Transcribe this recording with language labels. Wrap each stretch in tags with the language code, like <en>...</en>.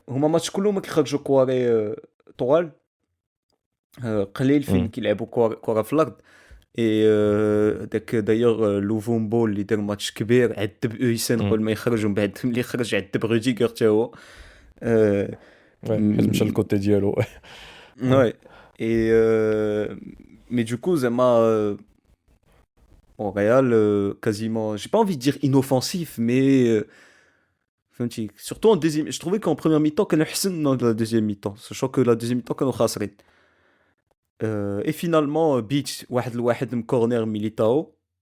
<ar>هما ماتش كلهم كيخرجوا كواري طوال. قليل فين Mhm. كيلعبوا كرة في الارض. اي داك دايوغ لوفومبو اللي دار ماتش كبير عذب اويسن Mhm. قبل ما يخرج ومن بعد ملي خرج عذب روديغر حتى هو. آه، Ouais, حيت مشى الكوتي ديالو.</ar> <fr>Ouais. ouais. Et mais du coup زعما au Real quasiment, j'ai pas envie de dire inoffensif, mais فهمتي surtout en deuxième. Je trouvais qu'en première mi-temps كانوا احسن dans la deuxième mi-temps, sachant que la deuxième mi-temps كانوا خاسرين.</fr> <ar>Et finalement بيتش واحد لواحد من كورنر ميليتاو.</ar>